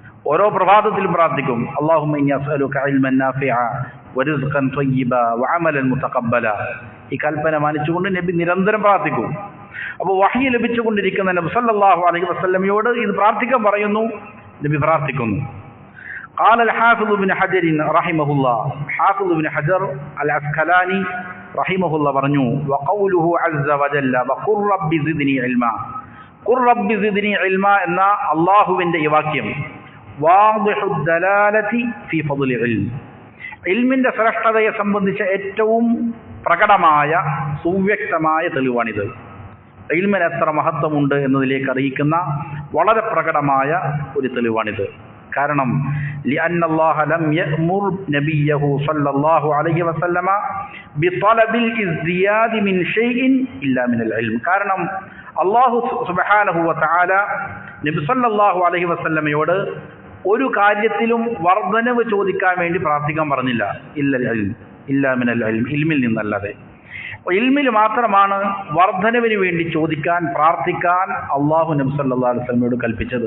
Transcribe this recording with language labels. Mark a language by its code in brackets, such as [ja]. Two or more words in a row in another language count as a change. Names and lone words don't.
[ml] ഓരോ പ്രഭാതത്തിലും പ്രാർത്ഥിക്കും, [ar] اللهم إني أسألك علما نافعا ورزقا طيبا وعملا متقبلا. [ml] ഈ കൽപ്പന മാനിച്ചുകൊണ്ട് നബി നിരന്തരം പ്രാർത്ഥിക്കും. അപ്പോൾ വഹി ലഭിച്ചുകൊണ്ടിരിക്കുന്ന നബി [ar] صلى الله عليه [ml] വസല്ലമയോട് ഇത് പ്രാർത്ഥിക്കാൻ പറയുന്നു, നബി പ്രാർത്ഥിക്കുന്നു. [ar] قال الحافظ ابن حجر رحمه الله, حافظ ابن حجر العسقلاني رحمه الله പറഞ്ഞു, وقوله عز وجل وقل رب زدني علما. قل رب زدني علما [ml] എന്ന അല്ലാഹുവിന്റെ ഈ വാക്യം [ar] واضح الدلالة في فضل العلم, [ml] ഇൽമിന്റെ ശ്രേഷ്ഠതയെ സംബന്ധിച്ച ഏറ്റവും പ്രകടമായ സുവ്യക്തമായ തെളിവാണിത്. ഇൽമിന് എത്ര മഹത്വമുണ്ട് എന്നതിലേക്ക് അറിയിക്കുന്ന വളരെ പ്രകടമായ ഒരു തെളിവാണിത്. [ar] കാരണം لأن الله لم يأمر نبيه صلى الله عليه وسلم بطلب الازدياد من شيء إلا من العلم. [ml] കാരണം അല്ലാഹു [ar] سبحانه وتعالى [ml] നബി [ar] صلى الله عليه [ml] വസല്ലമയോട് ഒരു കാര്യത്തിലും വർധനവ് ചോദിക്കാൻ വേണ്ടി പ്രാർത്ഥിക്കാൻ പറഞ്ഞില്ല. [ar] إلا من العلم, [ml] ഇൽമിൽ നിന്നല്ലാതെ. ഇൽമിൽ മാത്രമാണ് വർധനവിന് വേണ്ടി ചോദിക്കാൻ പ്രാർത്ഥിക്കാൻ അല്ലാഹു നബി [ar] صلى الله عليه [ml] വസല്ലമയോട് കൽപ്പിച്ചത്.